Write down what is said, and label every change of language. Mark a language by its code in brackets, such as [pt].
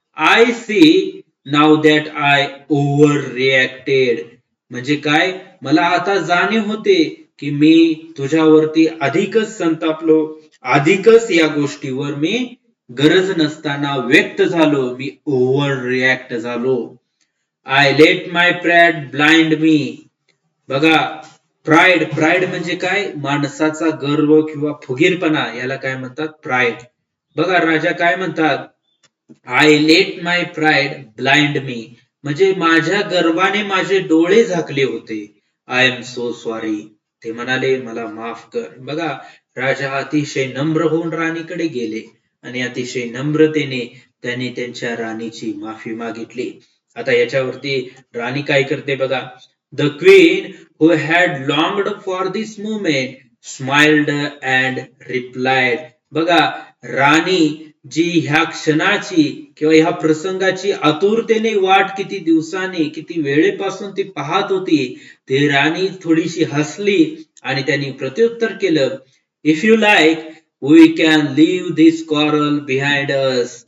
[en] I see now that I overreacted. [mr] म्हणजे काय? मला आता जाणीव होते की मी तुझ्यावरती अधिकच संतापलो, अधिकच या गोष्टीवर मी गरज नसताना व्यक्त झालो, मी ओव्हर रिॲक्ट झालो. [en] I let my pride blind me. [mr] बघा, प्राइड म्हणजे काय? माणसाचा गर्व किंवा फुगीरपणा, याला काय म्हणतात? प्राइड. बघा, राजा काय म्हणतात? [en] I let my pride blind me. [mr] म्हणजे माझ्या गर्वाने माझे डोळे झाकले होते. [en] I am so sorry. [mr] ते म्हणाले, मला माफ कर. बघा, राजा अतिशय नम्र होऊन राणीकडे गेले आणि अतिशय नम्रतेने त्यांनी त्यांच्या राणीची माफी मागितली. आता याच्यावरती राणी काय करते बघा, [en] The queen, who had longed for this moment, smiled and replied. [mr] बघा, राणी जी ह्या क्षणाची किंवा ह्या प्रसंगाची आतुरतेने वाट किती दिवसांनी किती वेळेपासून ती पाहत होती, ती राणी थोडीशी हसली आणि त्यांनी प्रत्युत्तर केलं, [en] If you like we can leave this quarrel behind us.